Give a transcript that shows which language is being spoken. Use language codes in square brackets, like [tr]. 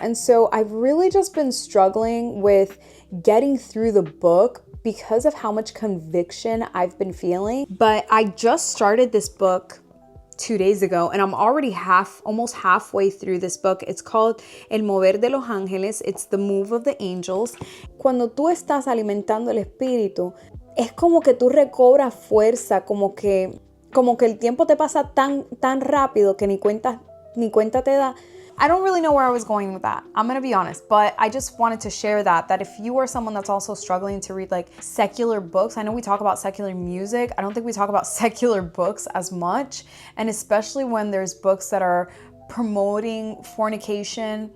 [en] And so I've really just been struggling with getting through the book because of how much conviction I've been feeling. But I just started this book 2 days ago, and I'm already almost halfway through this book. It's called El Mover de los Ángeles. It's the Move of the Angels. [es] Cuando tú estás alimentando el espíritu, es como que tú recobras fuerza, como que el tiempo te pasa tan rápido que ni cuenta te da. [en] I don't really know where I was going with that. I'm gonna be honest, but I just wanted to share that if you are someone that's also struggling to read like secular books, I know we talk about secular music. I don't think we talk about secular books as much. And especially when there's books that are promoting fornication.